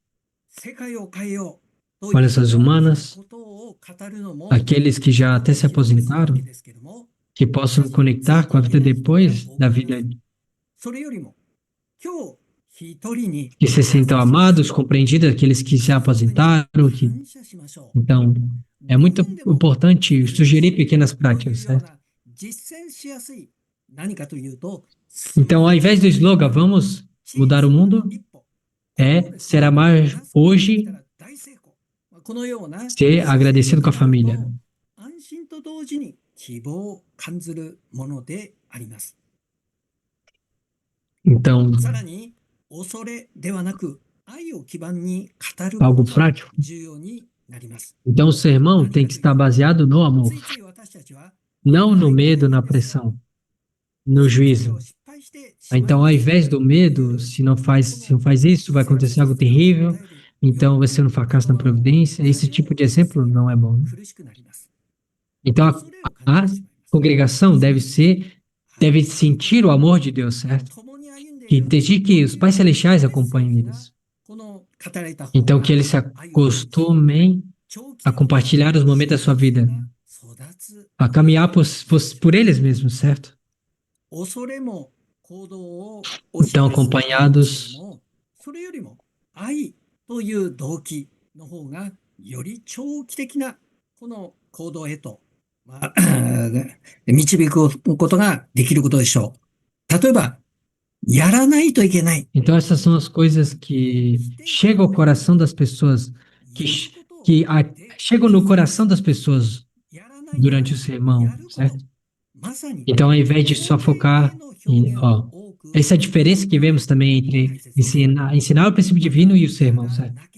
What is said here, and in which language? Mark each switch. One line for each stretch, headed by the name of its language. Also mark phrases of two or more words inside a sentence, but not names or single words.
Portuguese: com as humanas, aqueles que já até se aposentaram, que possam conectar com a vida depois da vida, que se sintam amados, compreendidos, aqueles que se aposentaram. Então, é muito importante sugerir pequenas práticas, certo?
Japanese: 何かというと、
Portuguese: Então, ao invés do slogan, vamos mudar o mundo, ser amar hoje,
Japanese: このような
Portuguese: ser agradecido com a família.
Japanese: 安心と同時に希望を感じるものであります。
Portuguese: Então,
Japanese: さらに恐れではなく愛を基盤に語る
Portuguese: algo
Japanese: ことが
Portuguese: prático.
Japanese: 重要になります。
Portuguese: Então, o sermão tem que estar baseado no amor,
Japanese: ついつい私たちは
Portuguese: não no medo, na pressão, no juízo. Então, ao invés do medo, se não faz isso, vai acontecer algo terrível, então vai ser um fracasso na providência. Esse tipo de exemplo não é bom, né? Então, a congregação deve sentir o amor de Deus, certo? E desde que os pais celestiais acompanhem eles. Então, que eles se acostumem a compartilhar os momentos da sua vida, a caminhar por eles mesmos, certo? Então, acompanhados
Japanese: それよりも愛という動機の方がより長期的なこの行動へと、導くことができることでしょう。例えば、やらないといけない。
Portuguese: Então, essas são as coisas que chegam ao coração das pessoas, chegam no coração das pessoas durante o sermão, certo? Então, ao invés de só focar em, essa é a diferença que vemos também entre ensinar o princípio divino e o sermão, certo?